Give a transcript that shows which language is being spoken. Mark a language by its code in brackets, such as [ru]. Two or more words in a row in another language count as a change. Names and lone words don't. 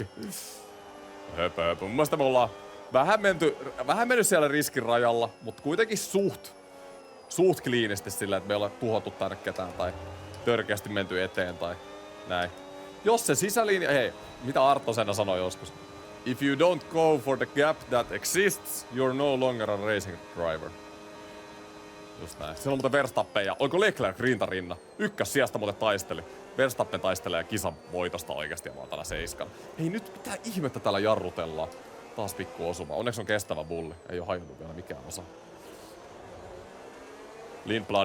[fi] Höpö. Mun mielestä me ollaan vähän mennyt siellä riskin rajalla, mutta kuitenkin suht kliinisti sillä, että me ei ole tuhottu tänne ketään tai törkeästi menty eteen tai näin. Jos se sisälinja, hei, mitä Arto Senna sanoi joskus? [en] If you don't go for the gap that exists, you're no longer a racing driver. [fi] Just näin. Siellä on muuten Verstappen ja oliko Leclerc rintarinna? Sijasta muuten taisteli. Verstappen taistelee kisan voitosta oikeesti ja mä oon täällä 7. Hei nyt mitä ihmettä täällä jarrutellaan. Taas pikku osuma. Onneksi on kestävä bulli. Ei oo hajonnut vielä mikään osa. Lindblad.